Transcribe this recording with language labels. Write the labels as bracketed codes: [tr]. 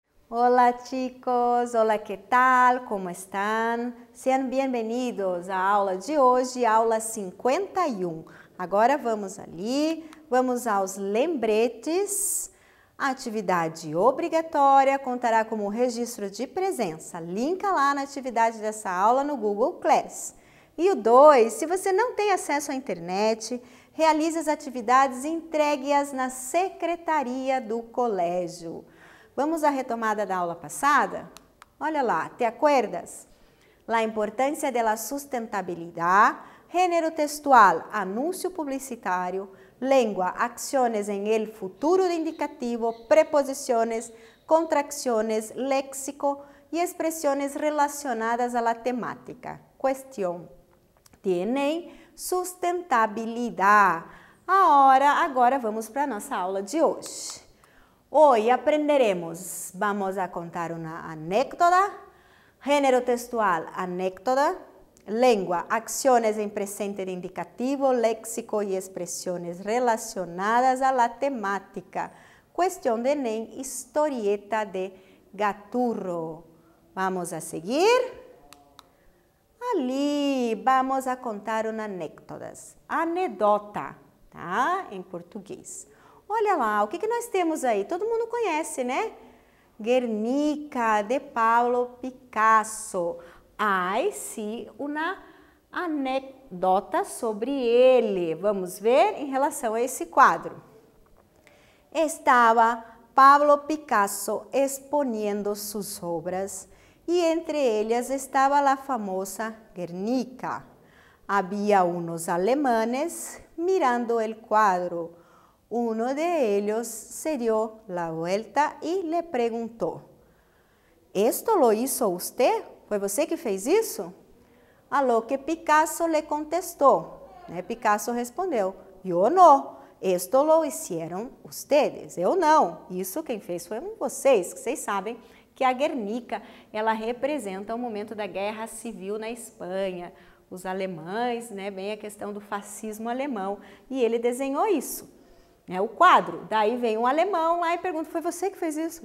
[es] Hola chicos, hola, ¿qué tal? ¿Cómo están? [pt] Sejam bem-vindos à aula de hoje, aula 51. Agora vamos ali, vamos aos lembretes. A atividade obrigatória contará como registro de presença. Linka lá na atividade dessa aula no Google Class. E o 2, se você não tem acesso à internet, realize as atividades e entregue-as na secretaria do colégio. Vamos à retomada da aula passada? Olha lá, [es] ¿te acuerdas? La importância de la sustentabilidad, género textual, anúncio publicitário, lengua, acciones en el futuro de indicativo, preposiciones, contracciones, léxico y expresiones relacionadas a la temática. Cuestión. Tienen sustentabilidade. [pt] Agora vamos para a nossa aula de hoje. [es] Hoy aprenderemos, vamos a contar una anécdota, género textual, anécdota, lengua, acciones en presente de indicativo, léxico y expresiones relacionadas a la temática. Cuestión de Enem, historieta de Gaturro. Vamos a seguir. [pt] Ali, vamos a contar uma anedota, tá? Em português. Olha lá, o que nós temos aí? Todo mundo conhece, né? Guernica, de Pablo Picasso. Ai, sim, uma anedota sobre ele. Vamos ver em relação a esse quadro. Estava Pablo Picasso exponendo suas obras e entre elas estava a famosa Guernica. Havia uns [es] alemanes mirando [pt] o quadro. [es] Uno de ellos se dio la vuelta y le preguntó: ¿Esto lo hizo usted? [pt] ¿Foi você que fez isso? [es] A lo que Picasso le contestou. [pt] Picasso respondeu: [es] yo no, esto lo hicieron ustedes. [pt] Eu não, isso quem fez foram vocês, que vocês sabem que a Guernica, ela representa o momento da Guerra Civil na Espanha, os alemães, bem a questão do fascismo alemão, e ele desenhou isso. O quadro, daí vem um alemão lá e pergunta: foi você que fez isso?